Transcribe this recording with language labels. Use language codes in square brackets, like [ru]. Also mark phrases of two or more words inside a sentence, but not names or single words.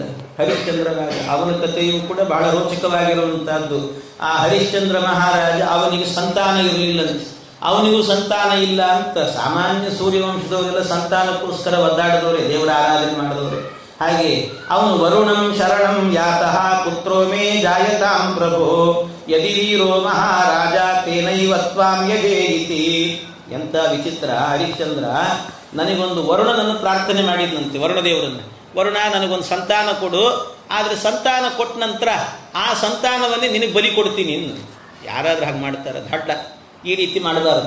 [kn] ಹರಿಶ್ಚಂದ್ರ ರಾಜ, ಅವನ ಕಥೆಯೂ ಕೂಡ ಬಹಳ ರೋಚಕವಾಗಿರುವಂತಹದ್ದು. ಆ ಹರಿಶ್ಚಂದ್ರ ಮಹಾರಾಜ, ಅವನಿಗೆ ಸಂತಾನ ಇರಲಿಲ್ಲಂತೆ. ಅವನಿಗೂ ಸಂತಾನ ಇಲ್ಲ ಅಂತ ಸಾಮಾನ್ಯ ಸೂರ್ಯವಂಶದವರೆಲ್ಲ ಸಂತಾನಕ್ಕೋಸ್ಕರ ಒದ್ದಾಡಿದವರೇ, ದೇವರ ಆರಾಧನೆ ಮಾಡಿದವರೇ. ಹಾಗೆ ಅವನು [sa] ವರುಣಂ ಶರಣಂ ಯಾತಃ ಪುತ್ರೋ ಮೇ ಜಾಯತಾಂ ಪ್ರಭೋ ಯದಿ ವೀರೋ ಮಹಾರಾಜ ತೇನೈವ ತ್ವಾಂ ಯಜೇಯಿತಿ. [kn] ಎಂತ ವಿಚಿತ್ರ! ಹರಿಶ್ಚಂದ್ರ ನನಗೊಂದು ವರುಣನನ್ನು ಪ್ರಾರ್ಥನೆ ಮಾಡಿದ್ನಂತೆ, ವರುಣದೇವರನ್ನು. ವರುಣ, ನನಗೊಂದು ಸಂತಾನ ಕೊಡು, ಆದರೆ ಸಂತಾನ ಕೊಟ್ಟ ನಂತರ ಆ ಸಂತಾನವನ್ನೇ ನಿನಗೆ ಬಲಿ ಕೊಡ್ತೀನಿ. ಯಾರಾದ್ರೂ ಹಾಗೆ ಮಾಡ್ತಾರೆ? ದಡ್ಡ, ಈ ರೀತಿ ಮಾಡಬಾರದು.